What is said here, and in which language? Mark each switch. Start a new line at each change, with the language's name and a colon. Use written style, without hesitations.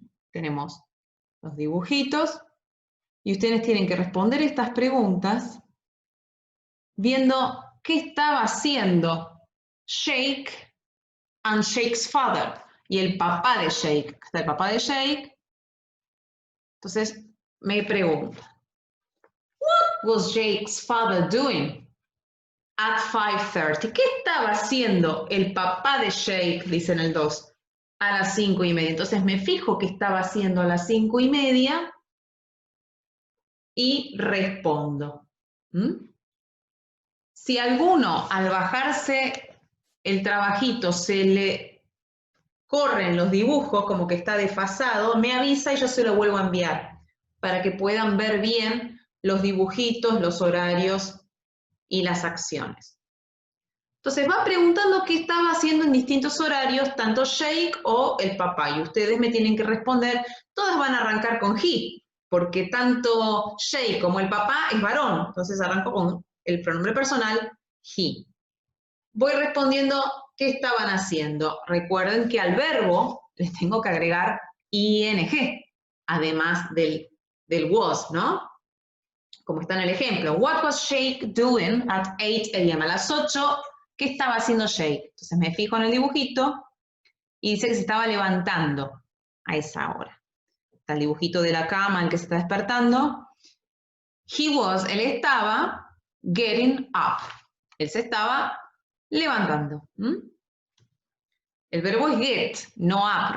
Spanish: Tenemos los dibujitos y ustedes tienen que responder estas preguntas viendo qué estaba haciendo
English: Shake and Shake's father,
Spanish: y el papá de Shake. Está el papá de Shake. Entonces, me pregunto,
English: what was Jake's father doing at 5:30?
Spanish: ¿Qué estaba haciendo el papá de Shake, dice en el 2, a las 5:30? Entonces, me fijo qué estaba haciendo a las 5:30 y respondo. Si a alguno, al bajarse el trabajito, se le corren los dibujos, como que está desfasado, me avisa y yo se lo vuelvo a enviar, para que puedan ver bien los dibujitos, los horarios y las acciones. Entonces va preguntando qué estaba haciendo en distintos horarios, tanto Shake o el papá, y ustedes me tienen que responder. Todas van a arrancar con he, porque tanto Shake como el papá es varón, entonces arranco con el pronombre personal he. Voy respondiendo qué estaban haciendo. Recuerden que al verbo les tengo que agregar ing, además del was, ¿no? Como está en el ejemplo.
English: What was Shake doing at 8 a.m.?
Spanish: A las 8, ¿qué estaba haciendo Shake? Entonces me fijo en el dibujito y dice que se estaba levantando a esa hora. Está el dibujito de la cama en que se está despertando.
English: He was,
Spanish: él estaba
English: getting up.
Spanish: Él se estaba levantando. El verbo es get, no up.